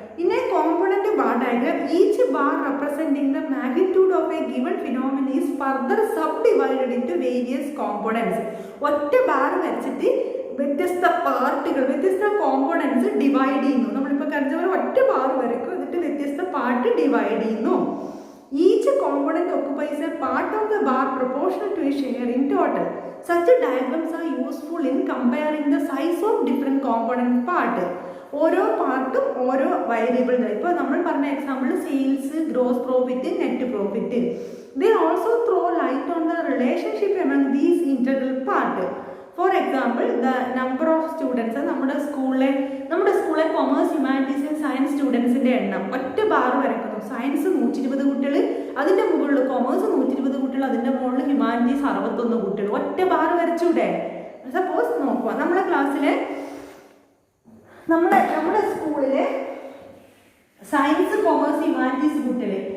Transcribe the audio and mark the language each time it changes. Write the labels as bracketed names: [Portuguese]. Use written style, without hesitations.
[English] In a component bar diagram, each bar representing the magnitude of a given phenomenon is further subdivided into various components. [Malayalam] ഒറ്റ bar വെച്ചിട്ട് വ്യത്യസ്ത പാർട്ടുകൾ, വ്യത്യസ്ത components divide ചെയ്യുന്നു. നമ്മളിപ്പോൾ കരുതുന്ന പോലെ ഒറ്റ ബാർ വരയ്ക്കും, എന്നിട്ട് വ്യത്യസ്ത പാർട്ട് ഡിവൈഡ് ചെയ്യുന്നു. [English] Each component occupies a part of the bar proportional to a share in total. Such diagrams are useful in comparing the size of different component part. [Malayalam] ഓരോ പാർട്ടും ഓരോ വേരിയബിൾ. ഇപ്പോൾ നമ്മൾ പറഞ്ഞ example sales, gross profit, net profit. [English] They also throw light on the relationship among these integral part. For example, the number of students. [Malayalam] നമ്മുടെ സ്കൂളിലെ commerce, humanities and science സ്റ്റുഡൻസിൻ്റെ എണ്ണം ഒറ്റ ബാർ വരയ്ക്കുന്നു. സയൻസ് 120 കുട്ടികൾ, അതിൻ്റെ മുകളിൽ കൊമേഴ്സ് 120 കുട്ടികൾ, അതിൻ്റെ മുകളിൽ ഹ്യൂമാനിറ്റീസ് 61 കുട്ടികൾ. ഒറ്റ ബാർ വരച്ചൂടെ? സപ്പോസ് നോക്കുക, നമ്മുടെ ക്ലാസ്സിലെ നമ്മുടെ സ്കൂളിലെ സയൻസ്, കൊമേഴ്സ്, ഹ്യൂമാനിറ്റീസ് കുട്ടികൾ.